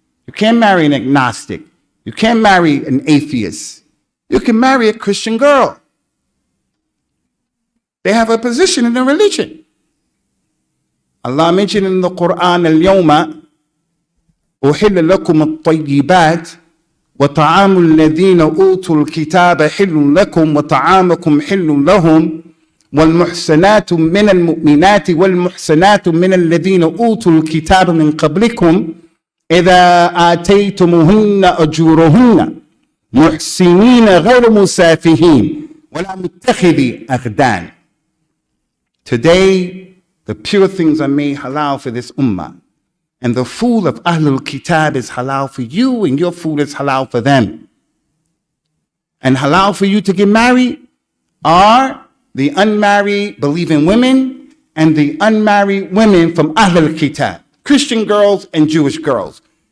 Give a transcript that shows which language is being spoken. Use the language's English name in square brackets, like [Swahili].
[English] You can't marry an agnostic. You can't marry an atheist. You can marry a Christian girl. They have a position in the religion. Allah mentioned in the Quran, [Arabic] Al-Yawma أحل لكم الطيبات وطعام الذين أوتوا الكتاب حل لكم وطعامكم حل لهم والمحسنات من المؤمنات والمحسنات من الذين أوتوا الكتاب من قبلكم إذا آتيتموهن أجورهن محسنين غير مسافهين ولا متخذي أخدان. [English] Today, the pure things are made halal for this ummah. And the food of Ahlul Kitab is halal for you, and your food is halal for them. And halal for you to get married are the unmarried believing women and the unmarried women from Ahlul Kitab, Christian girls and Jewish girls.